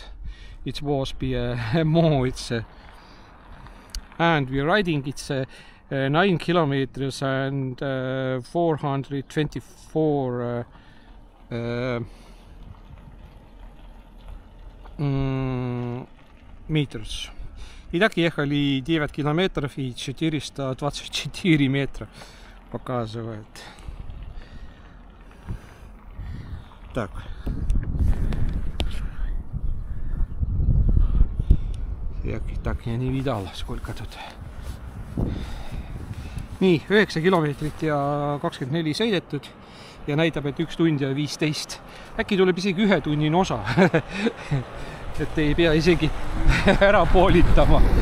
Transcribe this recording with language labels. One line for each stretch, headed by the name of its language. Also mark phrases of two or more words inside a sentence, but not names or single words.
English: It was more. And we're riding. It's 9 kilometers and 424 meters.
Russian: Итак, ехали 9 километров и 424 метра показывает. Так. Так я не видал, сколько тут.
Estonian: Nii, 9 kilomeetrit ja 24 sõidetud ja näitab, et 1 tund ja 15. Äkki tuleb isegi 1 tunnine osa. Et ei pea isegi ära poolitama.